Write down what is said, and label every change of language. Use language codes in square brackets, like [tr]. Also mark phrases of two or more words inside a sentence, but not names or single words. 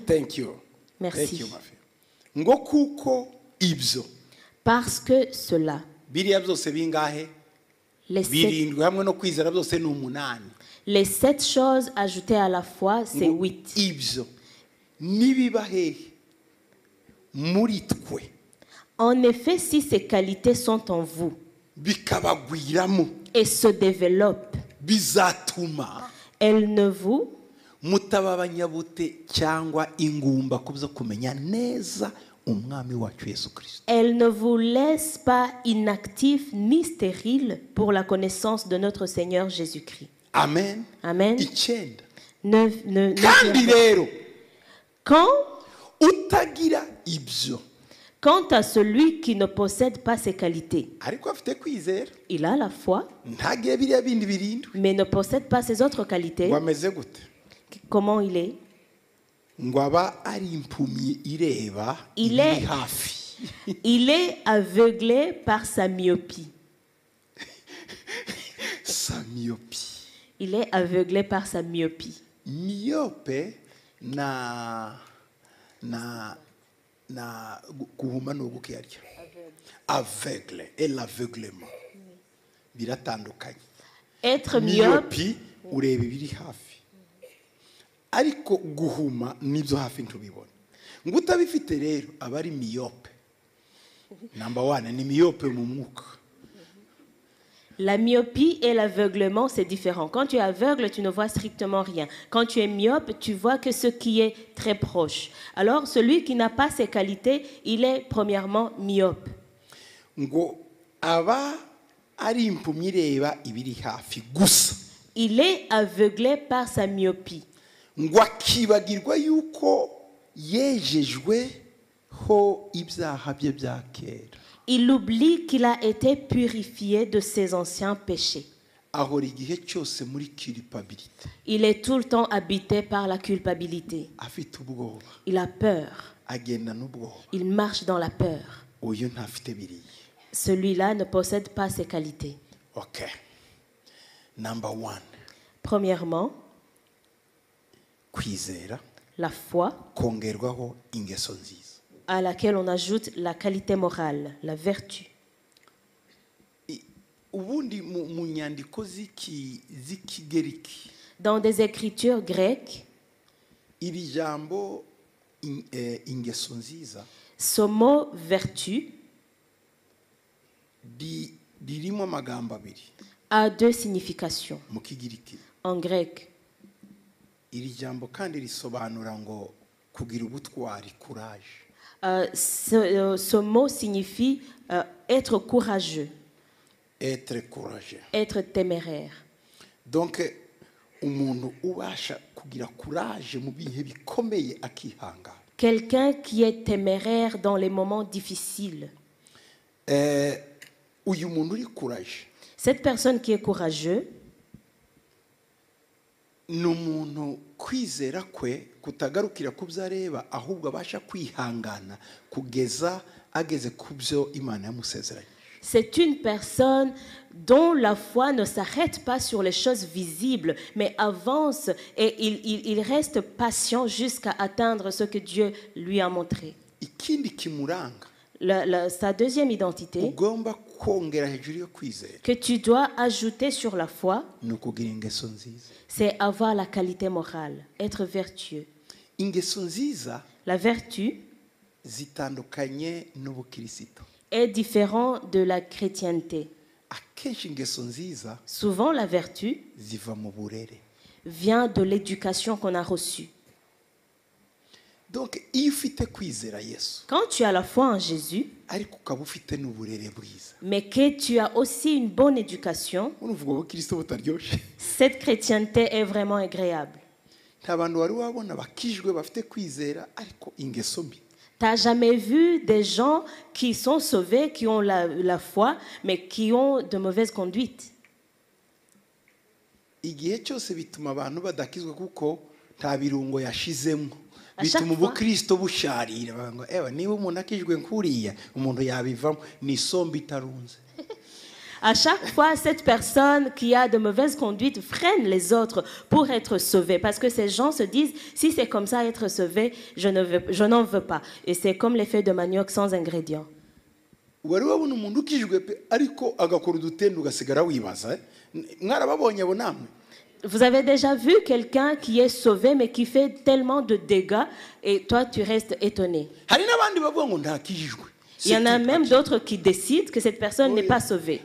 [en] Thank you. [fr] Merci. [en] Thank you, my friend. [rw] Ngo kuko ibyo [fr] Parce que cela, [rw] biriya byose bingahe? Birindwi hamwe no kwizera byose ni 8. [fr] les 7 choses ajoutées à la foi, c'est 8. [rw] Ibyo nibiba hehe muri twe [fr] En effet, si ces qualités sont en vous [rw] bikabagwiramo [fr] et se développent, [rw] bizatuma [fr] elles ne vous [rw] mutaba abanyabute cyangwa ingumba kubyo kumenya neza umwami wacu Yesu Kristo. [fr] Elle ne vous laisse pas inactifs ni stériles pour la connaissance de notre Seigneur Jésus-Christ. Amen. Amen. [rw] Icyenda. Kandi rero quand utagira ibyo [fr] quant à celui qui ne possède pas ces qualités, [rw] ariko afite kwizera [fr] il a la foi, [rw] ntagire biriya bindi birindwi [fr] mais ne possède pas ces autres qualités. [rw] ngo ameze gute? [fr] Comment il est? [rw] Ngo aba ari impumyi ireba [fr] Il [rw] iri [fr] est- [rw] hafi. [fr] Il est aveuglé par sa myopie. Sa myopie. Il est aveuglé par sa myopie. [rw] Myope na guhuma no gukiyarya [fr] aveugle et l'aveuglement [rw] biratandukanye. [fr] Être myope, [rw] Myopi ureba ibiri hafi, ariko guhuma nibyo hafi ntubibona. Ngo utabifite rero aba ari myope. Number 1 ni myope mu mwuka. [fr] la myopie et l'aveuglement, c'est différent. Quand tu es aveugle, tu ne vois strictement rien. Quand tu es myope, tu vois que ce qui est très proche. Alors, celui qui n'a pas ces qualités, il est premièrement myope. [rw] Ngo aba ari impumyi ireba ibiri hafi gusa. [fr] Il est aveuglé par sa myopie. [rw] Ngo akibagirwa yuko yejejwe ho ibyaha bye bya kera. [fr] Il oublie qu'il a été purifié de ses anciens péchés. [rw] Ahora igihe cyose muri culpabilité. [fr] Il est tout le temps habité par la culpabilité. [rw] Afite ubwoba. [fr] Il a peur. [rw] Agenda n'ubwoba. [fr] Il marche dans la peur. [rw] Uyu ntafite biriya. [fr] Celui-là ne possède pas ces qualités. [en] Okay. Number 1. [fr] Premièrement, [rw] Kwizera [fr] la foi, [rw] kongerwaho ingeso nziza. [fr] à laquelle on ajoute la qualité morale, la vertu. [rw] Ubundi mu nyandiko z'ikigeriki [fr] Dans des écritures grecques, [rw] iri jambo ingeso nziza [fr] ce mot vertu [rw] ririmo amagambo abiri [fr] a deux significations. [rw] mu kigiriki. [fr] En grec, [rw] Iri jambo kandi risobanura ngo kugira ubutwari, [fr] courage. ce mot signifie être courageux, Être courageux. être téméraire. [rw] Donc umuntu ubasha kugira courage mu bihe bikomeye akihangana. [fr] Quelqu'un qui est téméraire dans les moments difficiles. [rw] Uyu muntu uri courage [fr] Cette personne qui est courageux, [rw] ni umuntu kwizera kwe kutagarukira ku byo areba, ahubwo abasha kwihangana kugeza ageze ku byo Imana yamusezeranye. [fr] c'est une personne dont la foi ne s'arrête pas sur les choses visibles, mais avance et il reste patient jusqu'à atteindre ce que Dieu lui a montré. [rw] Ikindi kimuranga [fr] Sa deuxième identité [rw] ugomba kongera hejuru yo kwizera [fr] que tu dois ajouter sur la foi, [rw] ni ukugira ingeso nziza. [fr] c'est avoir la qualité morale, être vertueux. [rw] Ingeso nziza [fr] La vertu [rw] zitandukanye n'ubukristo. [fr] est différent de la chrétienté. [rw] Akenshi ingeso nziza [fr] Souvent, la vertu [rw] ziva mu burere. [fr] vient de l'éducation qu'on a reçue. [rw] Donc iyo ufite kwizera Yesu [fr] Quand tu as la foi en Jésus, [rw] ariko ukaba ufite n'uburere bwiza, [fr] mais que tu as aussi une bonne éducation, [rw] uruvuga ubukristo butaryoshye. [fr] cette chrétienté est vraiment agréable. [rw] Nta bantu wari wabona bakijwe bafite kwizera ariko ingeso mbi. [fr] Tu n'as jamais vu des gens qui sont sauvés, qui ont la foi, mais qui ont de mauvaises conduites. [rw] Igihe cyose bituma abantu badakizwa kuko nta birungo yashizemo. [fr] À chaque [rw] Bituma [fr] fois- [rw] ubukristo busharira. Bavuga ngo niba umuntu akijwe nkuriya umuntu yabivamo, ni sombe itarunze. [fr] À chaque fois, cette personne qui a de mauvaises conduites freine les autres pour être sauvée. Parce que ces gens se disent, si c'est comme ça être sauvé, je n'en veux pas. Et c'est comme l'effet de manioc sans ingrédients. [rw] Wari wabona umuntu ukijwe pe ariko agakora udutende ugasigara wibaza. Mwarababonye abo namwe? [fr] Vous avez déjà vu quelqu'un qui est sauvé mais qui fait tellement de dégâts et toi tu restes étonné. [rw] Hari n'abandi bavuga ngo ntakijijwe. [fr] Il y en a même d'autres qui décident que cette personne n'est pas sauvée.